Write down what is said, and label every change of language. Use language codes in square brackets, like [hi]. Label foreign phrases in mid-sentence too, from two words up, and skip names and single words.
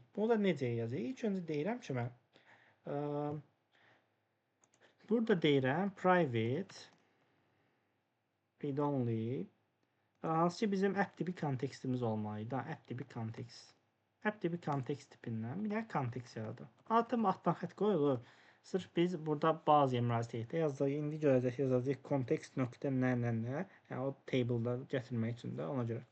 [az] Bunu da necə yazayıq? İlk öncə deyirəm ki, mən burada deyirəm [en] private read only. [az] Hansı ki bizim app tipi kontekstimiz olmalıydı. App tipi kontekst. App tipi kontekst tipindən bir dənə kontekst yaradır. Altdan xətt qoyulur. Sırf biz burada bazaya müraciət yazacağıq. İndi görəcək yazacağıq kontekst nöqtə nə. Yəni o table'da gətirmək üçün də ona görə.